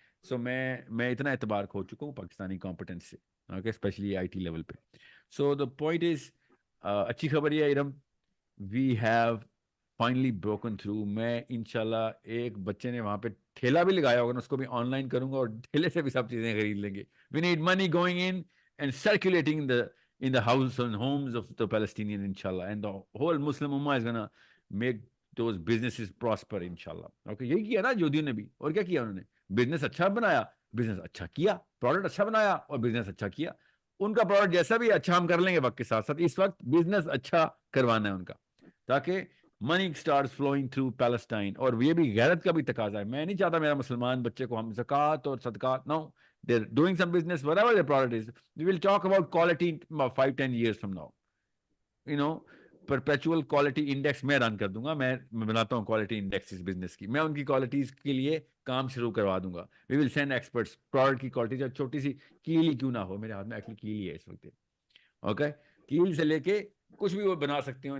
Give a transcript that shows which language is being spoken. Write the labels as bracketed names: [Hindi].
[Urdu] سو میں اتنا اعتبار کھو چکا ہوں پاکستانی کمپٹنس سے, okay, especially I T level پہ. [English] so the point is, [Urdu] اچھی خبر یہ ہے [English] Um, we have finally broken through. [Urdu] میں انشاءاللہ ایک بچے نے وہاں پہ ٹھیلا بھی لگایا ہوگا, اس کو بھی آن لائن کروں گا, اور ٹھیلے سے بھی سب چیزیں خرید لیں گے. [English] We need money going in and circulating in the house and homes of the Palestinian inshallah, and the whole Muslim ummah is gonna make those businesses prosper inshallah. [Urdu] Okay, یہی کیا نا یہودیوں نے بھی, اور کیا کیا انہوں نے, بزنس اچھا بنایا, بزنس اچھا کیا, پروڈکٹ اچھا بنایا اور بزنس اچھا کیا. ان کا پروڈکٹ جیسا بھی اچھا ہم کر لیں گے وقت کے ساتھ ساتھ, اس وقت بزنس اچھا کروانا ہے ان کا, تاکہ [English] Money start flowing through Palestine. [Urdu] اور یہ بھی غیرت کا بھی تقاضا ہے. میں نہیں چاہتا میرا مسلمان بچے کو ہم زکوٰۃ اور صدقات, [English] No, they're doing some business, whatever their product is. We will talk about quality 5-10 years from now. Perpetual quality index [Urdu] میں رن کر دوں گا. میں بناتا ہوں کوالٹی انڈیکس اس بزنس کی, میں ان کی کوالٹیز کے لیے کام شروع کروا دوں گا. [English] We will send experts, [Urdu] product کی کوالٹی چاہے چھوٹی سی کیل ہی کیوں نہ ہو, میرے ہاتھ میں ایکچولی کیل ہی ہے اس وقت, اوکے, کیل سے لے کے کچھ بھی وہ بنا سکتے ہیں.